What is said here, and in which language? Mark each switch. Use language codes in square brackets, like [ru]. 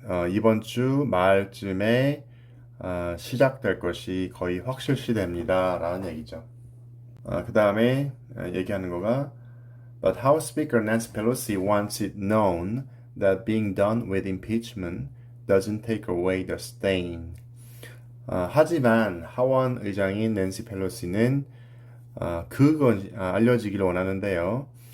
[ko] 이번 주 말쯤에 시작될 것이 거의 확실시됩니다. 라는 얘기죠. 그 다음에 얘기하는 거가 [en] But House Speaker Nancy Pelosi wants it known that being done with impeachment doesn't take away the stain. [ko] 하지만 하원 의장인 낸시 펠로시는 그건 알려지기를 원하는데요.